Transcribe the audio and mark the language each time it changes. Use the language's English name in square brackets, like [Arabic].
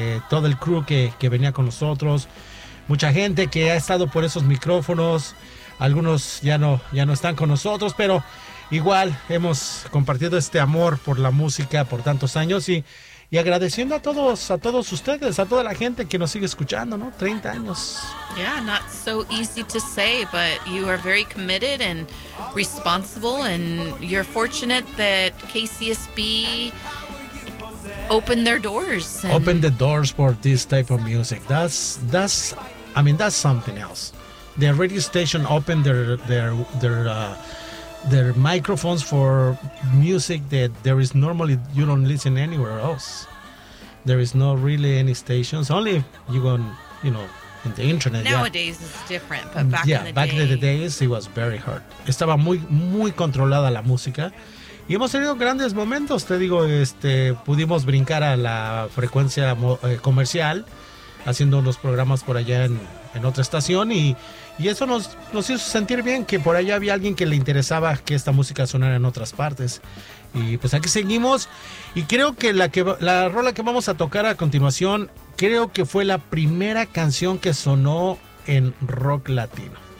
[Spanish] Todo el crew que venía con nosotros. Mucha gente que ha estado por esos micrófonos. Algunos ya no están con nosotros, pero igual hemos compartido este amor por la música por tantos años y agradeciendo a todos ustedes, a toda la gente que nos sigue escuchando, ¿no? 30 años. [English] Yeah, not so easy to say, but you are very committed and responsible, and you're fortunate that KCSB opened their doors. Open the doors for this type of music. That's something else. The radio station opened their microphones for music that there is normally you don't listen anywhere else. There is not really any stations. Only if you go on, you know, in the internet. Nowadays yeah. It's different, but back in the days. Yeah, back in the days it was very hard. [Spanish] Estaba muy muy controlada la música. Y hemos tenido grandes momentos. Te digo, pudimos brincar a la frecuencia comercial haciendo unos programas por allá en otra estación y eso nos hizo sentir bien que por allá había alguien que le interesaba que esta música sonara en otras partes y pues aquí seguimos y creo que la rola que vamos a tocar a continuación creo que fue la primera canción que sonó en rock latino,